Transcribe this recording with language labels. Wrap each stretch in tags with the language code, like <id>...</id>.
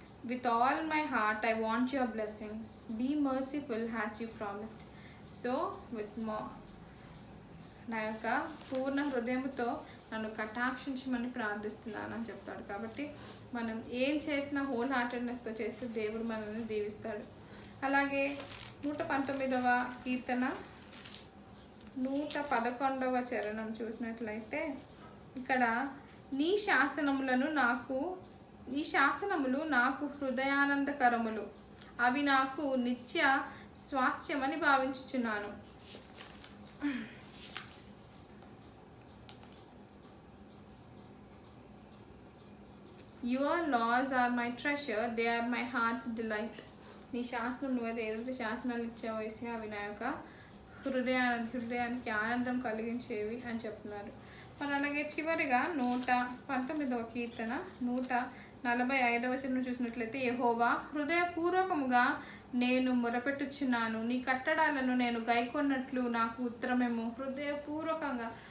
<en>With all my heart I want your blessings. Be merciful as you promised. So with more,</en> <te>నా యొక్క పూర్ణ హృదయంతో నన్ను కటాక్షించమని ప్రార్థిస్తున్నాను అని చెప్తాడు. కాబట్టి మనం ఏం చేసినా హోల్ హార్టెడ్నెస్తో చేస్తే దేవుడు మనల్ని దీవిస్తాడు. అలాగే 119వ కీర్తన 111వ చరణం చూసినట్లయితే, ఇక్కడ నీ శాసనములు నాకు హృదయానందకరములు, అవి నాకు నిత్య స్వాస్థ్యమని భావించుచున్నాను.</te> <en>Your laws are my treasure, they are my heart's delight.</en> <te>నీ శాసనం నువ్వైతే ఏదైతే శాసనాలు ఇచ్చావో వేసి అవి నా యొక్క హృదయానికి ఆనందం కలిగించేవి అని చెప్తున్నారు. మరి అలాగే చివరిగా 119వ కీర్తన 145వ చరణం చూసినట్లయితే, యెహోవా హృదయపూర్వకముగా నేను మొరపెట్టుచున్నాను, నీ కట్టడాలను నేను గైకొన్నట్లు నాకు ఉత్తరమేమో. హృదయపూర్వకంగా</te>